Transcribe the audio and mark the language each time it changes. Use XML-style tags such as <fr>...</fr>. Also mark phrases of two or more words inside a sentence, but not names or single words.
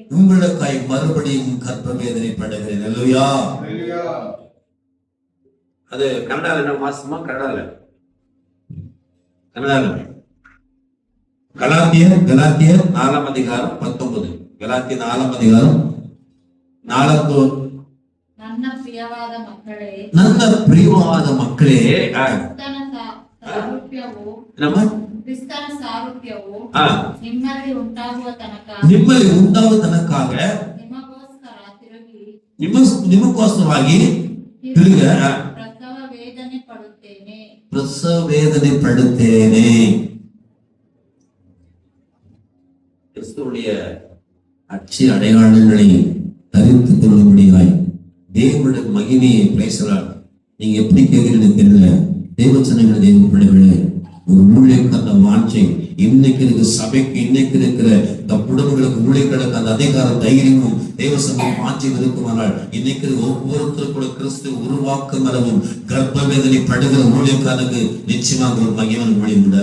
<ta>உங்களுக்காய் மறுபடியும் கர்ப்ப வேதனைப்படுகிறேன். அல்லேலூயா. அது கன்னடால என்ன மாசமா? கன்னடால கலாத்தியர் 4 அதிகாரம் 19. கலாத்தியர் 4 அதிகாரம் 4.</ta> <kn>ನನ್ನ ಪ್ರಿಯವಾದ ಮಕ್ಕಳೇ,</kn> <ta>நல்ல பிரியவாத மக்களே,</ta> <kn>ಕ್ರಿಸ್ತನ ಸಾರೂಪ್ಯವು ಆ, ನಿಮ್ಮಲ್ಲಿ ಉಂಟಾಗುವ ತನಕ ನಿಮ್ಮಲ್ಲಿ ಉಂಟಾಗುವ ತನಕಾಗ ನಿಮಗೋಸ್ಕರ ತಿರುಗಿ ನಿಮಗೋಸ್ಕರವಾಗಿ ತಿರುಗ ಪ್ರಸವ ವೇದನೆ ಪಡುತ್ತೇನೆ.</kn> <ta>பிரசவ வேதனை படுத்தேனே. கிறிஸ்துவுடைய அச்சு அடையாளங்களை தரித்துக் கொள்ளும்படியாய் தேவனுடைய மகிமையை பேசுறார். நீங்க எப்படி கேட்கிறீங்கன்னு தெரியல. தேவச்சனங்கள் தேவ பிள்ளைகளே, ஒரு ஊழியக்கான வாஞ்சை இன்னைக்கு இருக்கிற சபைக்கு, இன்னைக்கு இருக்கிற குடும்பங்களுக்கு ஊழியர்களுக்கு அந்த அதிகாரம் தைரியமும் தேவசமும் வாஞ்சை இருக்குமானால் இன்னைக்கு ஒவ்வொருத்தரும் கூட கிறிஸ்து உருவாக்கும் அளவும் கர்ப்ப வேதனை படுகிற ஊழியக்காரனுக்கு நிச்சயமாக ஒரு மகிமன் ஊழியம் உண்டு.</ta>